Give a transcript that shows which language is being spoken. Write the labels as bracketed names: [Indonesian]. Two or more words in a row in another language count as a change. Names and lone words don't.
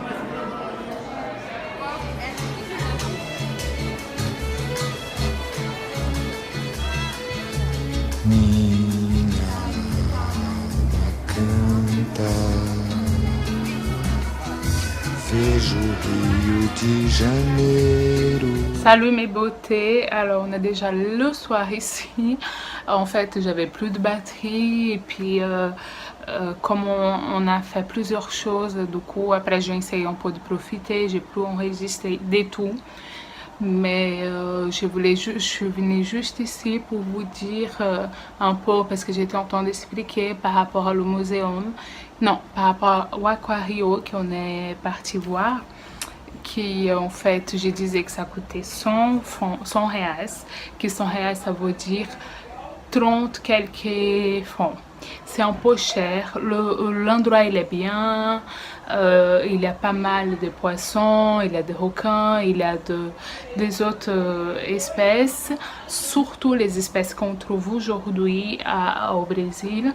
[Portuguese] Minha alma canta, vejo Rio de Janeiro. [French] Salut mes beautés, alors on est déjà le soir ici. En fait j'avais plus de batterie et puis comme on a fait plusieurs choses, du coup après j'ai essayé un peu de profiter, j'ai pu enregistrer des tout. Mais je suis venue juste ici pour vous dire un peu, parce que j'étais en train d'expliquer par rapport au muséum, non, par rapport au Aquario qu'on est parti voir, qui en fait je disais que ça coûtait 100 reais, que 100 reais ça veut dire 30 quelques francs. C'est un peu cher, l'endroit il est bien, il y a pas mal de poissons, il y a des requins, il y a des autres espèces, surtout les espèces qu'on trouve aujourd'hui au Brésil.